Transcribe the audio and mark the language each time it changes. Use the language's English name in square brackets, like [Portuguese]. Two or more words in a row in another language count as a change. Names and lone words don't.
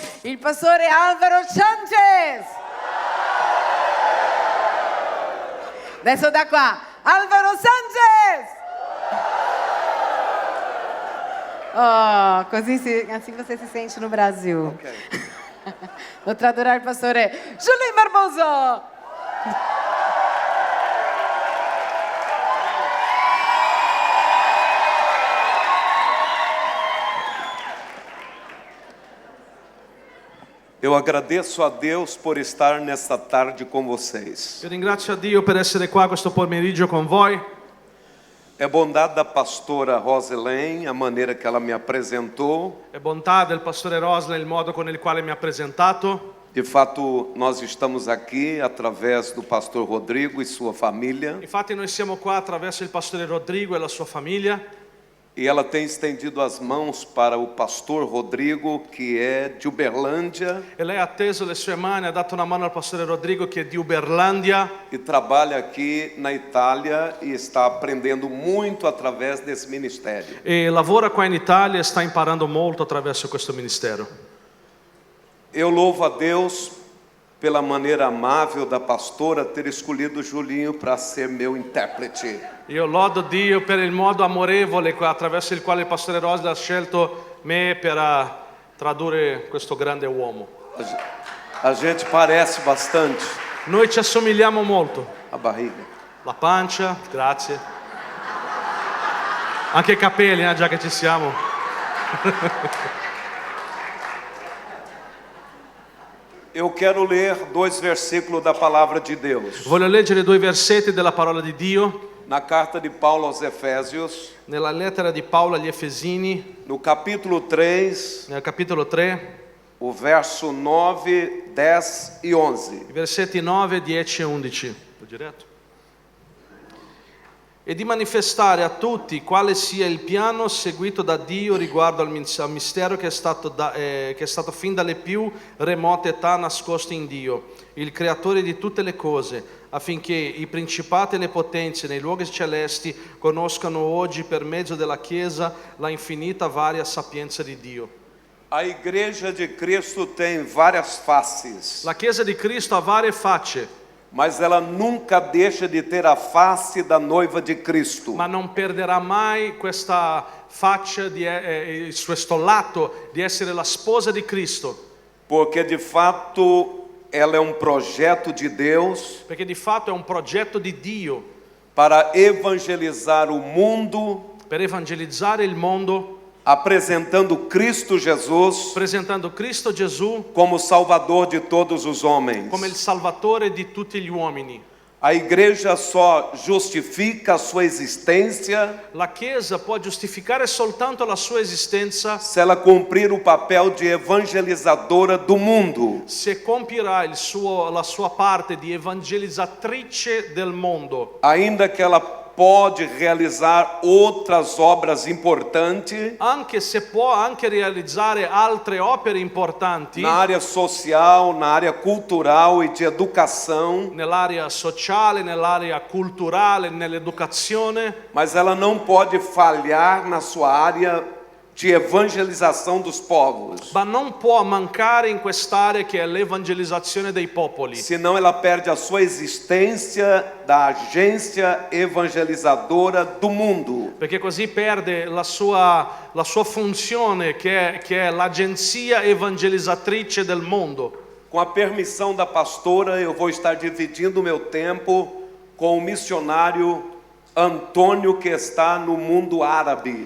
[Italian] il pastore Álvaro Sánchez. Adesso da qua, Álvaro Sánchez. [Portuguese] Oh, così assim você se sente no Brasil. Okay. Vou traduzir o pastore Julinho Barbosa. Eu agradeço a Deus por estar nesta tarde com vocês. [Italian] Io ringrazio a Dio per essere qua questo pomeriggio con voi. [Portuguese] É bondade da pastora Roselene, a maneira que ela me apresentou. [Italian] È bontà del pastore Rosler il modo con il quale mi ha presentato. [Portuguese] De fato, nós estamos aqui através do pastor Rodrigo e sua família. [Italian] Infatti noi siamo qua attraverso il pastore Rodrigo e la sua famiglia. [Portuguese] E ela tem estendido as mãos para o pastor Rodrigo, que é de Uberlândia [Italian] E lei ha teso le sue mani, ha dato una mano al pastore Rodrigo che è di Uberlandia [Portuguese] e trabalha aqui na Itália e está aprendendo muito através desse ministério. [Italian] e lavora qua in Italia e sta imparando molto attraverso questo ministero. [Portuguese] Eu louvo a Deus pela maneira amável da pastora ter escolhido o Julinho para ser meu intérprete. [Italian] Io lodo Dio per il modo amorevole attraverso il quale il pastore Rosler ha scelto me per tradurre questo grande uomo. [Portuguese] A gente parece bastante. [Italian] Noi ci assomigliamo molto. [Portuguese] A barriga. [Italian] La pancia, grazie. Anche i capelli, già che ci siamo. [Portuguese] Eu quero ler 2 versículos da palavra de Deus. [Italian] Voglio leggere 2 versetti della parola di Dio [Portuguese] Na carta de Paulo aos Efésios, [Italian] nella lettera di Paolo agli Efesini, [Portuguese] no capítulo 3, [Italian] nel capitolo 3, [Portuguese] o verso 9, 10 e 11. [Italian] i versetti 9, 10 e 11. Diretto. E di manifestare a tutti quale sia il piano seguito da Dio riguardo al mistero che è stato fin dalle più remote età nascosto in Dio, il creatore di tutte le cose, affinché i principati e le potenze nei luoghi celesti conoscano oggi per mezzo della Chiesa la infinita varia sapienza di Dio. [Portuguese] A igreja de Cristo tem várias faces, [Italian] La Chiesa di Cristo ha varie facce, [Portuguese] mas ela nunca deixa de ter a face da noiva de Cristo. [Italian] ma non perderà mai questa faccia, questo lato di essere la sposa di Cristo, [Portuguese] Porque de fato ela é um projeto de Deus [Italian] perché di fatto è un progetto di Dio [Portuguese] para evangelizar o mundo, [Italian] per evangelizzare il mondo, [Portuguese] apresentando Cristo Jesus [Italian] presentando Cristo Gesù [Portuguese] como Salvador de todos os homens. [Italian] come il Salvatore di tutti gli uomini. [Portuguese] A igreja só justifica a sua existência [Italian] La Chiesa può giustificare soltanto la sua esistenza [Portuguese] se ela cumprir o papel de evangelizadora do mundo. [Italian] se compirà la sua parte di evangelizzatrice del mondo. [Portuguese] Ainda que ela pode realizar outras obras importantes [Italian] Anche se può anche realizzare altre opere importanti [Portuguese] na área social, na área cultural e de educação, [Italian] nell'area sociale, nell'area culturale, nell'educazione, [Portuguese] mas ela não pode falhar na sua área de evangelização dos povos. [Italian] ma non può mancare in quest'area che è l'evangelizzazione dei popoli. [Portuguese] Senão ela perde a sua existência da agência evangelizadora do mundo. [Italian] Perché così perde la sua funzione che è l'agenzia evangelizzatrice del mondo. [Portuguese] Com a permissão da pastora, eu vou estar dividindo o meu tempo com o missionário Antônio, que está no mundo árabe.